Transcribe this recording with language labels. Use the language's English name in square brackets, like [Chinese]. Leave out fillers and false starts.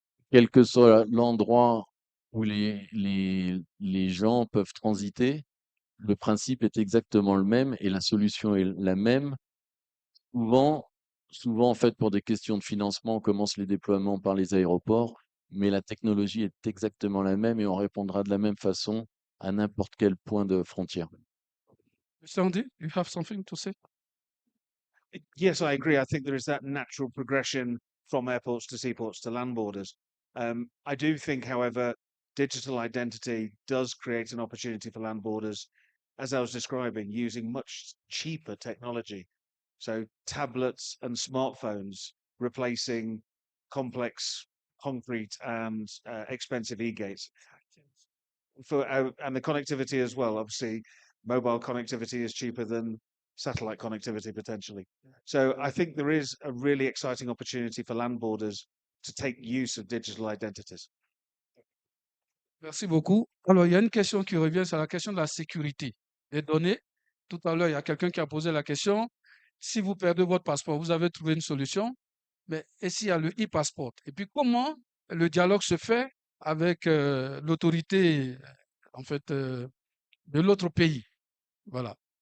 [French] Quel que soit l'endroit où les gens peuvent transiter, le principe est exactement le même et la solution est la même. Souvent, en fait, pour des questions de financement, on commence les déploiements par les aéroports, mais la technologie est exactement la même et on répondra de la même façon à n'importe quel point de frontière. [English] Mr. Andy, you have something to say? Yes, I agree. I think there is that natural progression from airports to seaports to land borders. I do think, however, digital identity does create an opportunity for land borders, as I was describing, using much cheaper technology. So tablets and smartphones replacing complex concrete and expensive e-gates. And the connectivity as well. Obviously, mobile connectivity is cheaper than satellite connectivity potentially. So I think there is a really exciting opportunity for land borders to take use of digital identities. [French] Merci beaucoup. Alors, il y a une question qui revient, c'est la question de la sécurité des données. Tout à l'heure, il y a quelqu'un qui a posé la question. Si vous perdez votre passeport, vous avez trouvé une solution, mais et s'il y a le e-passeport? Et puis, comment le dialogue se fait avec l'autorité, en fait, de l'autre pays? Voilà.